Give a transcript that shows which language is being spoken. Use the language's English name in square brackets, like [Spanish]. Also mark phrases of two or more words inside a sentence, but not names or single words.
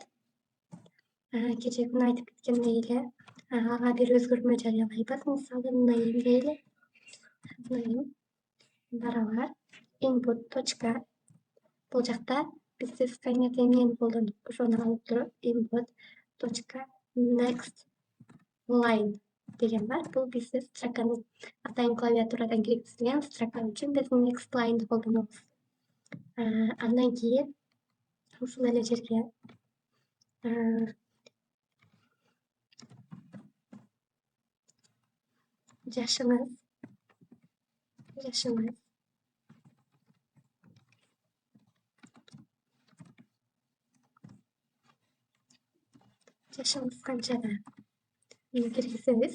[Kyrgyz] Кечээ күнү айтып кеткендей эле ага бир өзгөрмө жарыялайбыз. Мисалы name дейли. Name барабар input. Бул жакта бизде Skyner'де эмнени колдондук, ошону алып туруп input. [English] Next line [Kyrgyz] деген бар. Бул бизде строканы атайын клавиатурадан киргизилген строка үчүн биз [English] next line'ды [Kyrgyz] колдонобуз. Андан кийин ушул эле жерге жашыңыз канчада киргизебиз.